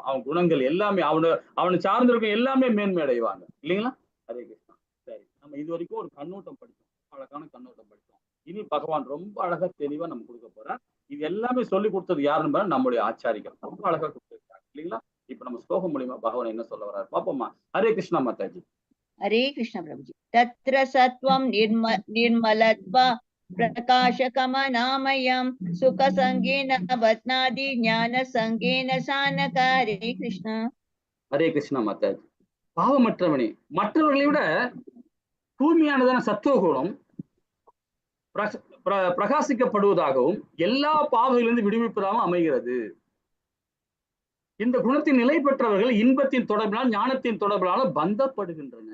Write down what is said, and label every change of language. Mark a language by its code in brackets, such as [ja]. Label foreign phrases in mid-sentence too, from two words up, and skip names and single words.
[ta] அவன் குணங்கள் எல்லாமே அவனை சார்ந்திருக்கும் எல்லாமே மேன்மை அடைவாங்க, இல்லைங்களா? ஹரே கிருஷ்ணா. சரி, நம்ம இது வரைக்கும் ஒரு கண்ணோட்டம் படிச்சோம், அழகான கண்ணோட்டம் படிச்சோம். இனி பகவான் ரொம்ப அழகா தெளிவா நம்ம கொடுக்க போறேன். இது எல்லாமே சொல்லி கொடுத்தது யாருன்னு நம்முடைய ஆச்சாரிகள் ரொம்ப அழகா கொடுத்துருக்காங்க, இல்லைங்களா? இப்ப நம்ம ஸ்லோகம் மூலியமா பகவான் என்ன சொல்ல வர்றாரு பாப்போமா? ஹரே கிருஷ்ணா மாதாஜி. [hi] हरे कृष्ण प्रभुजी। [sa] तत्र सत्वं निर्मलत्वा प्रकाशकमनामयं सुखसंगेन बध्नाति ज्ञानसंगेन सानक। [hi] हरे कृष्ण। [ta] ஹரே கிருஷ்ணா மாதாஜி. பாவமற்றவனே, மற்றவர்களை விட தூய்மையானதான சத்துவகுணம் பிரகாசிக்கப்படுவதாகவும் எல்லா பாவங்களிலிருந்து விடுவிப்பதாகவும் அமைகிறது. இந்த குணத்தின் நிலை பெற்றவர்கள் இன்பத்தின் தொடர்பினால் ஞானத்தின் தொடர்பினால பந்தப்படுகின்றன.